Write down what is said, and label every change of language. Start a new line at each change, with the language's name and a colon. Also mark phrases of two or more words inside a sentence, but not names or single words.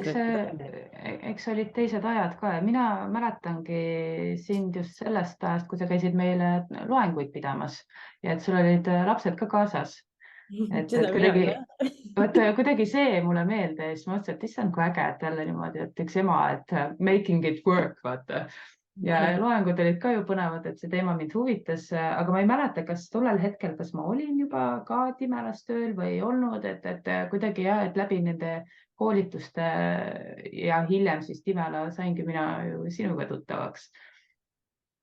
Estonian: eks olid teised ajad ka ja mina mäletangi sind just sellest ajast, kui sa käisid meile loenguid pidamas ja et sul olid lapsed ka kaasas. Et kuidagi see mulle meelde ja siis mõtlesin, et issand, kui äge, et jälle niimoodi, et üks ema, et
English: making it work,
Estonian: vaata. Ja loengud olid ka ju põnevad, et see teema mind huvitas, aga ma ei mäleta, kas tollel hetkel, kas ma olin juba ka Timelas tööl või ei olnud, et kuidagi jah, et läbi nende koolituste ja hiljem siis Timela saingi mina ju sinuga tuttavaks.